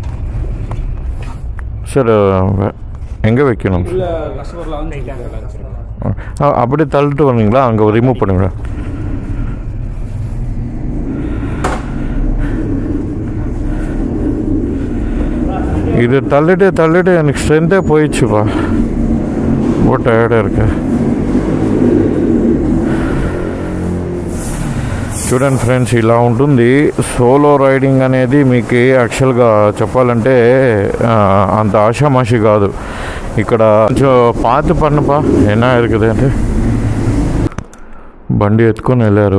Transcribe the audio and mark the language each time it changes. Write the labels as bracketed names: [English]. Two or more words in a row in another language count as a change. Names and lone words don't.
[Tamil] சார், எங்கே வைக்கணும்? அப்படியே தள்ளிட்டு வந்தீங்களா? அங்கே ரிமூவ் பண்ணுங்க. இது தள்ளிட்டு எனக்கு ஸ்ட்ரென்த்தே போயிடுச்சுப்பா. ரொம்ப టైర్డ్గా இருக்கு. [Telugu] చూడండి ఫ్రెండ్స్, ఇలా ఉంటుంది సోలో రైడింగ్ అనేది. మీకు యాక్చువల్గా చెప్పాలంటే అంత ఆషామాషి కాదు. ఇక్కడ కొంచెం పాత పన్నుపా ఎలా இருக்குது అంటే బండి ఎత్తుకొని వెళ్ళారు.